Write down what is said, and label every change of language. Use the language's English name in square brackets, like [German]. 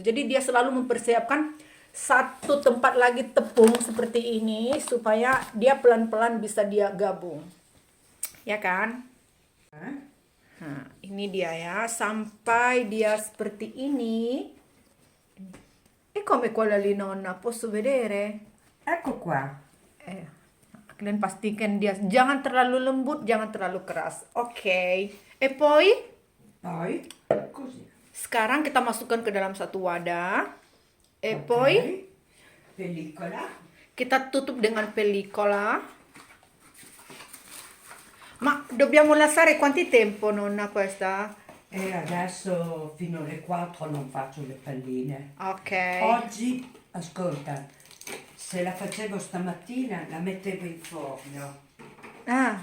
[Indonesian] Jadi dia selalu mempersiapkan satu tempat lagi tepung seperti ini supaya dia pelan-pelan bisa dia gabung. Ya kan? Nah, ini dia ya, sampai dia seperti ini. [Italian] Come quella lì, nonna, posso vedere? Ecco qua. [Indonesian] Dan pastikan dia jangan terlalu lembut, jangan terlalu keras. Oke. [Italian] E poi? Poi così. [Indonesian] Sekarang kita masukkan ke dalam satu wadah. [Italian] E poi Pellicola. [Indonesian] kita tutup dengan pellicola. [Italian] Ma dobbiamo lasciare quanti tempo, nonna, questa? E adesso fino alle 4 non faccio le palline. Ok. Oggi, ascolta, se la facevo stamattina la mettevo in forno. Ah,